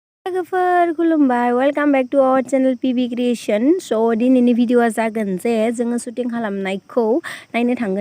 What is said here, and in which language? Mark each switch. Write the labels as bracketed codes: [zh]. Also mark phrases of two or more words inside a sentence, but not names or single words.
[brx] लोगोफोर खुलुमबाय [en] welcome back to our channel PB Creation [brx] सो दिनैनि भिडिअआ जागोन जे जोङो शुटिं खालामनायखौ नायनो थांगोन